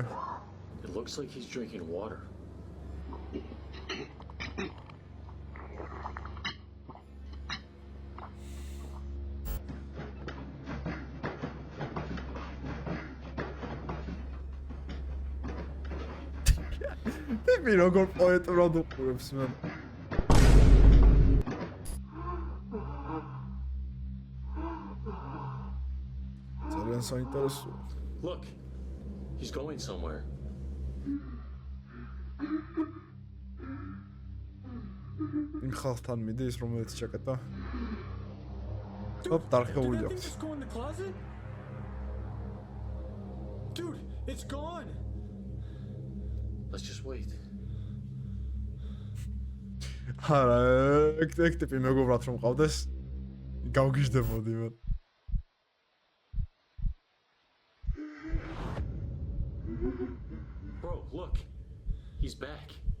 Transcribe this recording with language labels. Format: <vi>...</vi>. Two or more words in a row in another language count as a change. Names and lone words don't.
<en>It looks like he's drinking water.</en> <ka>ტიპი როგორ პოეტურად უყურებს მე. ძალიან საინტერესოა.</ka> <en>Look, he's going somewhere.</en> <ka>იმ ხალხთან მიდის რომელიც ჩაკეტა. ოპ,</ka> <en>Did</en> <ka>დარხეული</ka> <en>that thing</en> <ka>აქვს.</ka> <en>just go in the closet? Dude, It's gone. Let's just wait.</en> <ka>არა, ეგ ტიპი მეგობრად რომ ყავდეს, გავგიჟდებოდი მე.</ka> <en>Bro, look. He's back.</en>